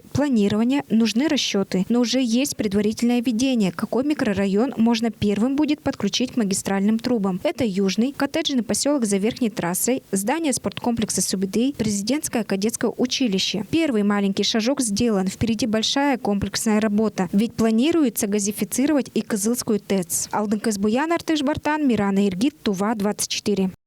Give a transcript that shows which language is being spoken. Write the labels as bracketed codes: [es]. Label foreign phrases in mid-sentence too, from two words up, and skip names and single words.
[ru] Планирование, нужны расчеты. Но уже есть предварительное видение, какой микрорайон можно первым будет подключить к магистральным трубам. Это Южный, коттеджный поселок за верхней трассой, здание спорткомплекса Субидей, президентское кадетское училище. Первый маленький шажок сделан, впереди большая комплексная работа. Ведь планируется газифицировать и Кызылскую ТЭЦ. Алдын Казбуян, Артыш Бартан, Мирана Иргит, Тува 24.